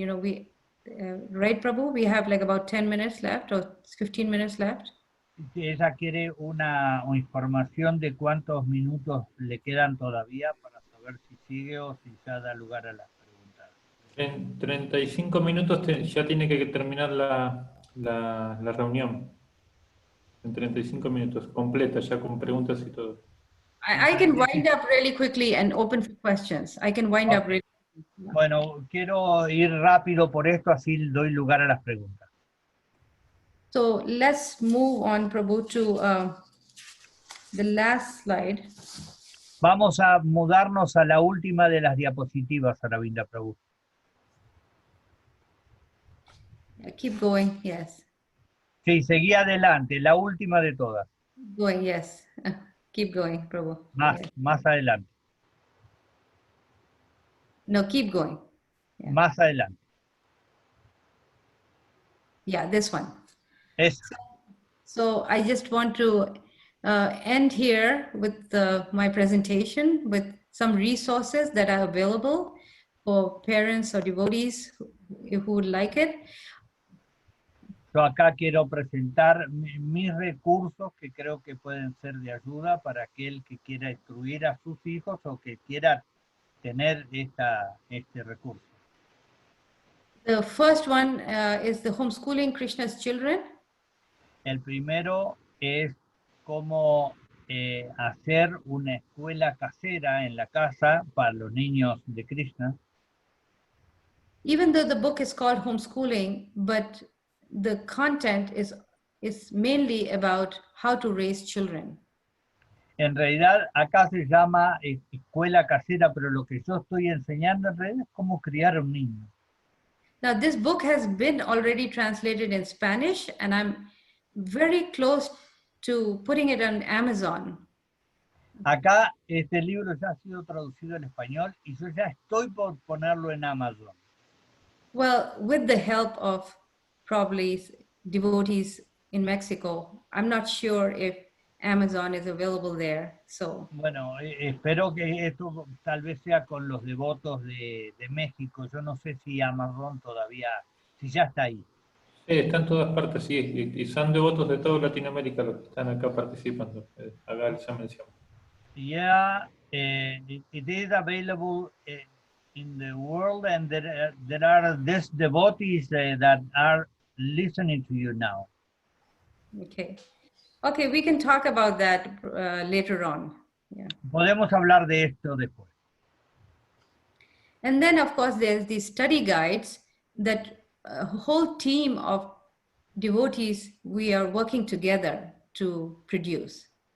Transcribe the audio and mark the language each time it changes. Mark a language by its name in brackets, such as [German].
[English] You know, right, Prabhu? We have like about 10 minutes left or 15 minutes left. [Spanish] Ella quiere una información de cuántos minutos le quedan todavía para saber si sigue o si ya da lugar a las preguntas. En 35 minutos ya tiene que terminar la reunión. En 35 minutos, completa, ya con preguntas y todo. [English] I can wind up really quickly and open for questions. I can wind up really quickly. [Spanish] Bueno, quiero ir rápido por esto, así doy lugar a las preguntas. [English] So let's move on, Prabhu, to the last slide. [Spanish] Vamos a mudarnos a la última de las diapositivas, Aravinda Prabhu. [English] Keep going, yes. [Spanish] Sí, seguí adelante, la última de todas. [English] Going, yes. Keep going, Prabhu. [Spanish] Más adelante. [English] No, keep going. Yeah. [Spanish] Más adelante. [English] Yeah, this one. [Spanish] Es. [English] So I just want to end here with my presentation with some resources that are available for parents or devotees who would like it. [Spanish] Yo acá quiero presentar mis recursos que creo que pueden ser de ayuda para aquel que quiera instruir a sus hijos o que quiera tener este recurso. [English] The first one is the Homeschooling Krishna's Children. [Spanish] El primero es cómo hacer una escuela casera en la casa para los niños de Krishna. [English] Even though the book is called Homeschooling, but the content is mainly about how to raise children. [Spanish] En realidad acá se llama escuela casera, pero lo que yo estoy enseñando en realidad es cómo criar a un niño. [English] Now this book has been already translated in Spanish and I'm very close to putting it on Amazon. [Spanish] Acá este libro ya ha sido traducido en español y yo ya estoy por ponerlo en Amazon. [English] Well, with the help of probably devotees in Mexico. I'm not sure if Amazon is available there. So [Spanish] Bueno, espero que esto tal vez sea con los devotos de México. Yo no sé si Amazon todavía, si ya está ahí. Está en todas partes, sí, y son devotos de toda Latinoamérica los que están acá participando. Haga esa mención. [English] Yeah, it is available in the world, and there are these devotees that are listening to you now. okay. Okay, we can talk about that later on. Yeah. [Spanish] Podemos hablar de esto después. [English] And then, of course, there's the study guides that a whole team of devotees, we are working together to produce.